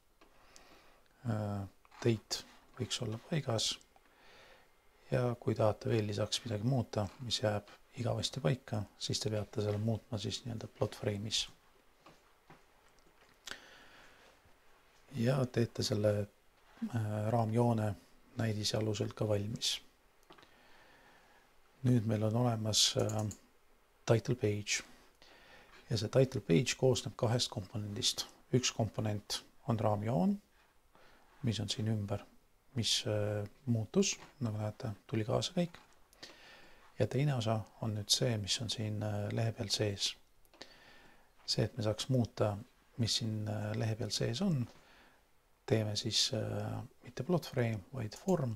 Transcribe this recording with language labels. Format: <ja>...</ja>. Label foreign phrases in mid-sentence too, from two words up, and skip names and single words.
<et>Date võiks olla paigas ja kui tahate veel lisaks midagi muuta, mis jääb igavesti paika, siis te peate selle muutma siis nii-öelda</et> <en>plot frame'is.</en> <et>Ja teete selle raamjoone näidise alusel ka valmis. Nüüd meil on olemas</et> <en>title page</en> <et>ja see</et> <en>title page</en> <et>koosneb 2 komponendist. Üks komponent on raamjoon, mis on siin ümber, mis muutus, nagu näete, tuli kaasa kõik. Ja teine osa on nüüd see, mis on siin lehe peal sees. See, et me saaks muuta, mis siin lehe peal sees on, teeme siis mitte</et> <en>plot frame,</en> <et>vaid form.</et>